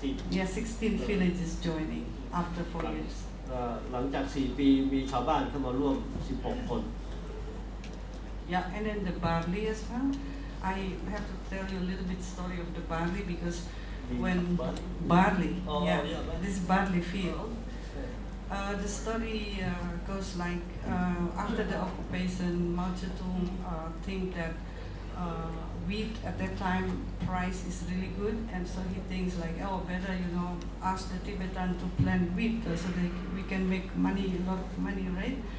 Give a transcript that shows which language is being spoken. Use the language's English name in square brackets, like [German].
[English] Yeah, 16 villages joining after 4 years. [Thai] หลังจาก4 ปีมีชาวบ้านเข้ามาร่วม16 คน [English] Yeah, and then the barley as well. I have to tell you a little bit story of the barley because when barley, this barley field, the story goes like after the occupation, Mao Zedong think that wheat at that time price is really good, and so he thinks like, oh, better ask the Tibetan to plant wheat so we can make money, a lot of money, right?